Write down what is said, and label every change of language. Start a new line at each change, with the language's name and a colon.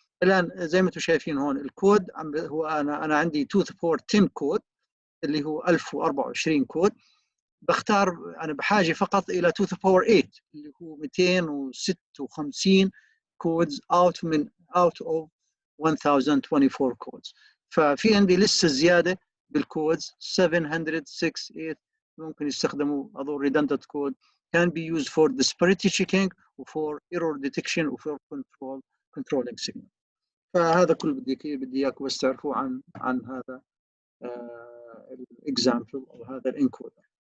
Arabic: الان زي ما انتم شايفين هون الكود هو انا عندي
English: 2 to the power 10
Arabic: كود اللي هو 1024 كود. بختار انا بحاجه فقط الى
English: 2 to the power 8
Arabic: اللي هو 256 كودز
English: out of
Arabic: 1024 كودز. ففي عندي لسه زياده بالكودز 768 ممكن يستخدموا هذول
English: redundant code can be used for disparity checking و for error detection و for controlling signal.
Arabic: فهذا كل بدي اياكم بس تعرفوا عن هذا الاكزامبل او هذا الانكودر.